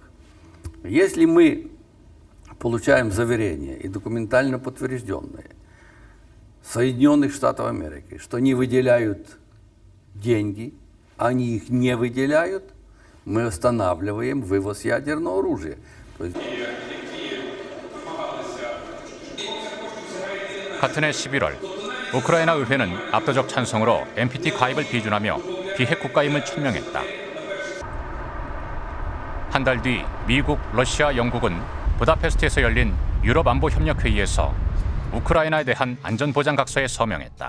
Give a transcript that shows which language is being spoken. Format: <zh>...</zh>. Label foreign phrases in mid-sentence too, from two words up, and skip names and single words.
<ru>Если мы получаем заверения и документально подтвержденные Соединенных Штатов Америки, что не выделяют деньги, они их не выделяют, мы останавливаем вывоз ядерного оружия.</ru> <ko>같은 해 11월 우크라이나 의회는 압도적 찬성으로 NPT 가입을 비준하며 비핵 국가임을 천명했다. 한 달 뒤 미국, 러시아, 영국은 부다페스트에서 열린 유럽 안보 협력 회의에서 우크라이나에 대한 안전보장 각서에 서명했다.</ko>